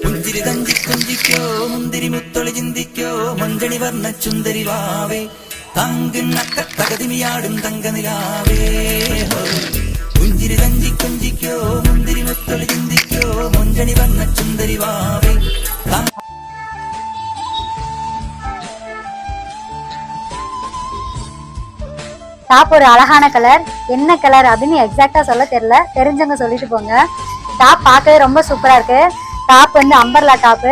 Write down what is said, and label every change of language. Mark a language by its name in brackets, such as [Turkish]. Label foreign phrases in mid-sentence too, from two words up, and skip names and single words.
[Malayalam] പുഞ്ചിരി തഞ്ചി കുഞ്ചിക്കോ മുന്തിരി മുത്തൊളി ചിന്തിക്കോ മഞ്ചണി വർണ്ണ ചുന്ദരി വാവേ തങ്കുന്നക്ക തകതിമിയാടും തങ്കനിലാവേ പുഞ്ചിരി തഞ്ചി കുഞ്ചിക്കോ മുന്തിരി മുത്തൊളി ചിന്തിക്കോ മഞ്ചണി വർണ്ണ ചുന്ദരി വാവേ. [Tamil] டாப் ஒரு அழகான கலர். என்ன கலர் அப்படின்னு எக்ஸாக்டா சொல்ல தெரியல, தெரிஞ்சவங்க சொல்லிட்டு போங்க. டாப் பார்க்கவே ரொம்ப சூப்பரா இருக்கு. டாப் வந்து அம்பர்லா டாப்பு.